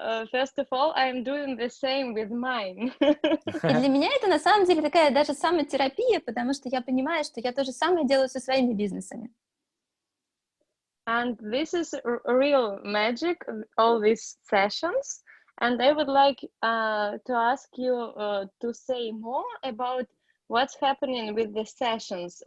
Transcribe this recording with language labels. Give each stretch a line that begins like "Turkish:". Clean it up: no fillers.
English: first of all, I'm doing the same with mine.
Russian: И для меня это на самом деле такая даже самотерапия, потому что я понимаю, что я то же самое делаю со своими бизнесами.
English: And this is real magic, all these sessions. And I would like to ask you to say more about what's happening with the sessions.